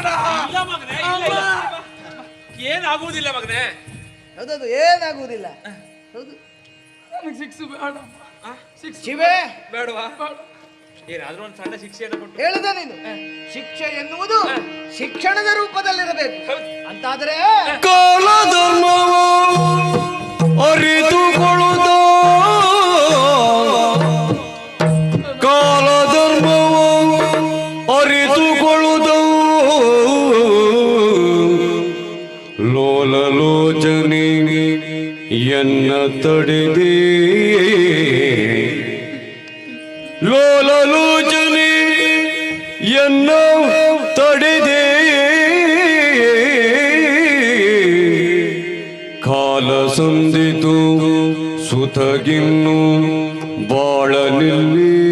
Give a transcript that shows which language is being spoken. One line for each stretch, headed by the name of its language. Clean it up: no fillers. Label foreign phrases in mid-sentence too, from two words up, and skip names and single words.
Kannada: ಇಲ್ಲ ಮಗನೇ, ಇಲ್ಲ, ಇಲ್ಲ. ಏನಾಗುವುದಿಲ್ಲ ಮಗನೇ. ಹೌದದು, ಏನಾಗುವುದಿಲ್ಲ. ಹೌದು, ನನಗೆ ಶಿಕ್ಷೆ ಬೇಡ. ಆ, ಶಿವೆ ಬೇಡವಾ? ಏನಾದ್ರೂ ಒಂದು ಸಣ್ಣ ಶಿಕ್ಷೆಯನ್ನು ಕೊಟ್ಟು ಹೇಳುದ ನೀನು. ಶಿಕ್ಷೆ ಎನ್ನುವುದು ಶಿಕ್ಷಣದ ರೂಪದಲ್ಲಿರಬೇಕು. ಅಂತಾದರೆ ಕಾಲಧರ್ಮವ ಅರಿತುಕೊಳ್ಳುತ್ತ ಕಾಲಧರ್ಮವ ಅರಿತುಕೊಳ್ಳುತ್ತ ಲೋಲಲೋಚನೆ ಎನ್ನ ತಡೆದೇ ಲೋಲಲೋಚನೆ ಎನ್ನ ತಡೆದೇ ಕಾಲ ಸಂದಿತು ಸುತಗಿನ್ನು ಬಾಳಲಿಲ್ಲಿ